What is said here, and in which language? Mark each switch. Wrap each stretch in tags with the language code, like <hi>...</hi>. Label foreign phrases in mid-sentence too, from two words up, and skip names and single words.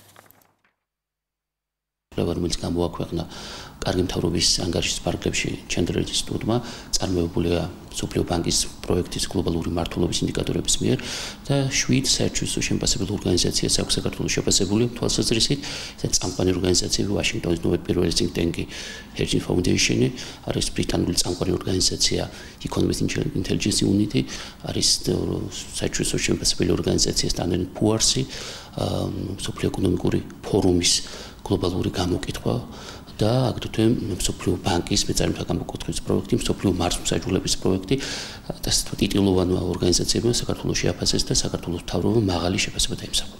<ka>რომელიც გამოაქვეყნა კარგი მთავრობის ანგარიშის ფარგლებში ჩენდლერის ინსტიტუტმა, წარმოებულია მსოფლიო ბანკის პროექტის გლობალური მმართველობის ინდიკატორების მიერ და 7 საერთაშორისო შემფასებელ ორგანიზაციას აქვს საქართველოს შეფასებული თვალსაზრისით, ესეც წამყვანი ორგანიზაციები ვაშინგტონის ნოველის</ka> <en>think tank-</en> <ka>ი Heritage Foundation, არის ბრიტანული წამყვანი ორგანიზაცია Economist Intelligence Unit, არის საერთაშორისო შემფასებელი ორგანიზაცია Standard & Poor's-ი, მსოფლიო ეკონომიკური ფორუმის გლობალური გამოკითხვა და აგრეთვე მსოფლიო ბანკის მეწარმეთა გამოკითხვის პროექტი, მსოფლიო მარცხმსაჯულების პროექტი და ტიტულოვანი ორგანიზაციებმა საქართველოს შეაფასეს და საქართველოს მთავრობამ მაღალი შეფასება დაიმსახურა.</ka>